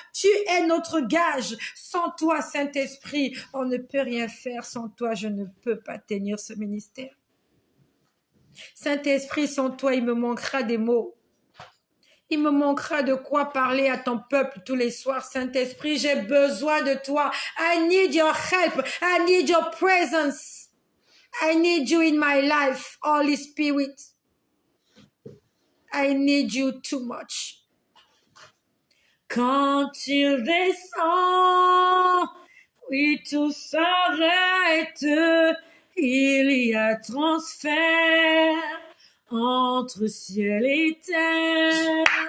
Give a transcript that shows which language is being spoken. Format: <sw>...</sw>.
<fr>Tu es notre gage. Sans toi, Saint-Esprit, on ne peut rien faire. Sans toi, je ne peux pas tenir ce ministère. Saint-Esprit, sans toi, il me manquera des mots. Il me manquera de quoi parler à ton peuple tous les soirs. Saint-Esprit, j'ai besoin de toi.</fr> <en>I need your help. I need your presence. I need you in my life, Holy Spirit. I need you too much.</en> <fr>Quand il descend, oui, tout s'arrête. Il y a transfert entre ciel et terre.</fr>